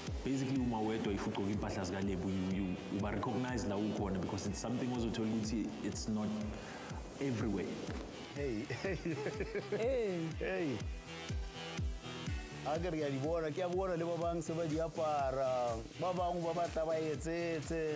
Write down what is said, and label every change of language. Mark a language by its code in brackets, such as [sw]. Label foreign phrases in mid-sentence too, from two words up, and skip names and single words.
[en] basically [zu] uma wedwa [en] if [zu] ugqoka impahla zika [en] lab you recognize [zu] la ukhona [en] because it's something [zu] ozothola ukuthi [en] it's not everywhere. Hey. [st] Agar ya dibona ke a bona le ba bang se ba di apara ba bang ba batla ba etsetse